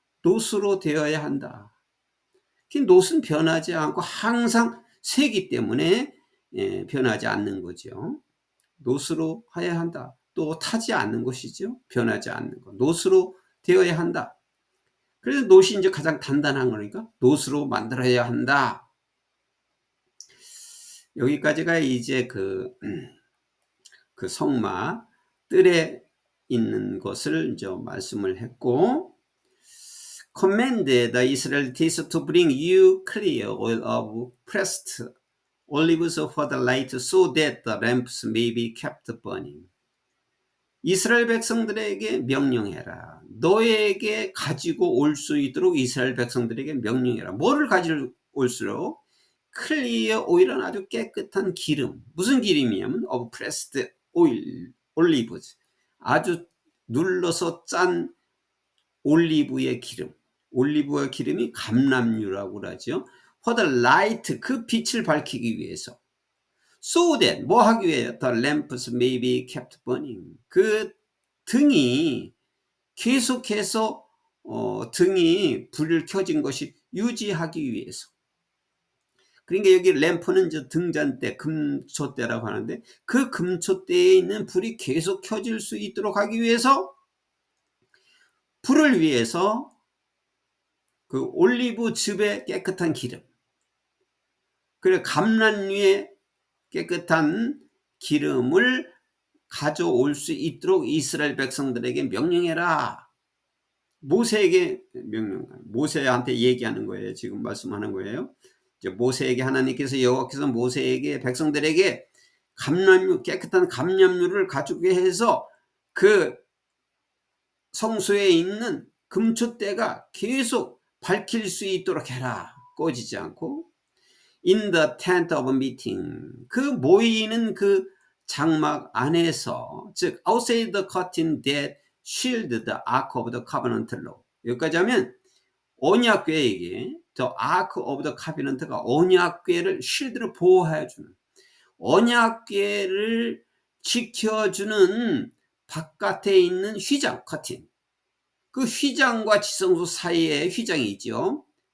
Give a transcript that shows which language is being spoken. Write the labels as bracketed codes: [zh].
[ko] 노스로 되어야 한다. 노스는 변하지 않고 항상 새기 때문에 변하지 않는 거죠. 노스로 해야 한다. 또 타지 않는 것이죠. 변하지 않는 것. 노스로 되어야 한다. 그래서 노스이 이제 가장 단단한 거니까 노스로 만들어야 한다. 여기까지가 이제 그 성막 뜰에 있는 것을 이제 말씀을 했고, [en] command the Israelites to bring you clear oil of pressed olives for the light so that the lamps may be kept burning. [ko] 이스라엘 백성들에게 명령해라. 너에게 가지고 올 수 있도록 이스라엘 백성들에게 명령해라. 뭐를 가지고 올수록? 클리어 오일은 아주 깨끗한 기름. 무슨 기름이냐면 [en] of pressed oil, [ko] 올리브즈. 아주 눌러서 짠 올리브의 기름. 올리브의 기름이 감람유라고 그러죠. [en] For the light, [ko] 그 빛을 밝히기 위해서. [en] So that, [ko] 뭐 하기 위해? [en] The lamps may be kept burning. [ko] 그 등이 계속해서 등이 불을 켜진 것이 유지하기 위해서. 그러니까 여기 램프는 저 등잔대, 금초대라고 하는데, 그 금초대에 있는 불이 계속 켜질 수 있도록 하기 위해서, 불을 위해서 그 올리브 즙의 깨끗한 기름, 그리고 감람유의 깨끗한 기름을 가져올 수 있도록 이스라엘 백성들에게 명령해라. 모세에게 모세한테 얘기하는 거예요. 지금 말씀하는 거예요. 이제 모세에게 하나님께서, 여호와께서 모세에게, 백성들에게 감람유, 깨끗한 감람유를 가지게 해서 그 성소에 있는 금초대가 계속 밝힐 수 있도록 해라. 꺼지지 않고. [en] In the tent of meeting, [ko] 그 모이는 그 장막 안에서, 즉 [en] outside the curtain that shield the ark of the covenant law. [ko] 여기까지 하면 언약궤에게, [en] the ark of the covenant [ko] 가 언약궤를 shield를 보호해주는, 언약궤를 지켜주는 바깥에 있는 휘장, 커튼. 그 휘장과 지성소 사이에 휘장이 있죠.